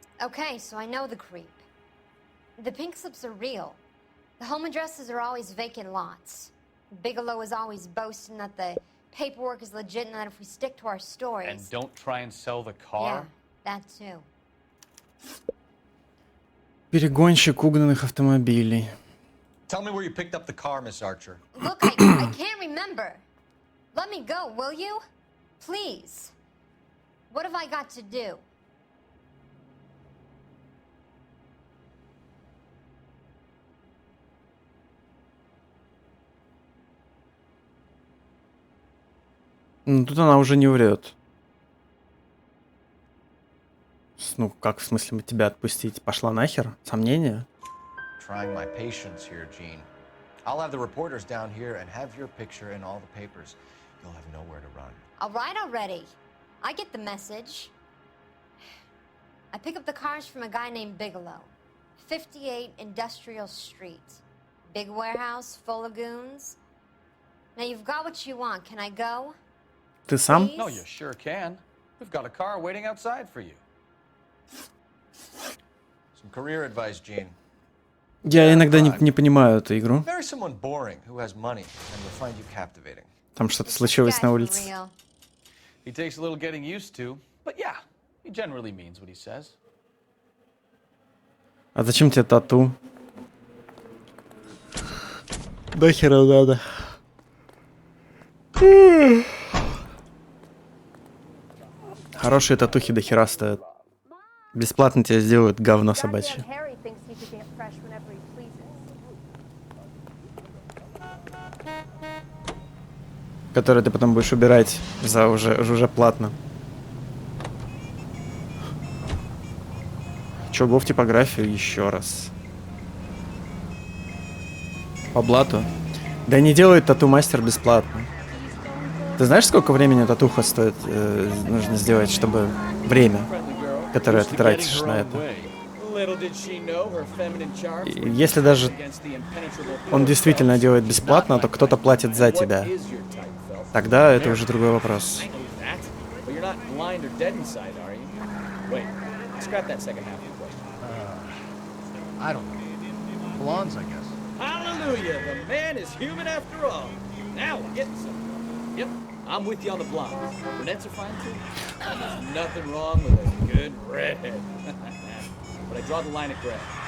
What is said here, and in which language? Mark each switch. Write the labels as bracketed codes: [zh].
[en] Okay, so I know the creep. The pink slips are real. The home addresses are always vacant lots. Bigelow is always boasting that the paperwork is legit and that if we stick to our stories... And don't try and sell the car? Yeah, that too. [ru] Перегонщик угнанных автомобилей. [en] Tell me where you picked up the car, Miss Archer. Look, I can't remember. Let me go, will you? Please. What have I got to do? [ru] Ну, тут она уже не врет. Ну, как в смысле тебя отпустить? Пошла нахер? Сомнения? [en] Trying my patience here, Gene. I'll have the reporters down here and have your picture in all the papers. You'll have nowhere to run. All right already. I get the message. I pick up the cars from a guy named Bigelow. 58 Industrial Street. Big warehouse full of goons. Now you've got what you want. Can I go? [ru] Ты сам? [en] No, you sure can. We've got a car waiting outside for you. Some career advice, Gene. [ru] Я иногда не понимаю эту игру. [en] Marry someone boring who has money and will find you captivating. [ru] Там что-то случилось на улице. [en] He takes a little getting used to, but yeah, he generally means what he says. [ru] А зачем тебе тату? Да хера надо. Хорошие татухи до хера стоят. Бесплатно тебя сделают говно собачье. Которые ты потом будешь убирать за уже платно. Чё, го в типографию еще раз. По блату. Да не делает тату-мастер бесплатно. Ты знаешь, сколько времени татуха стоит, нужно сделать, чтобы время, которое ты тратишь на это? [en] Little did she know her feminine charms were [ru] Если даже [en] against the impenetrable [ru] он действительно делает бесплатно, то кто-то платит за тебя. Тогда это уже другой вопрос. [en] that, but you're not blind or dead inside, are you? Wait, scrap that second half of the question. I don't know. Blondes, I guess. Hallelujah! The man is human after all. Now we're getting somewhere. Yep, I'm with you on the blondes. Brunettes are fine too. There's nothing wrong with a good redhead. But I draw the line at gray.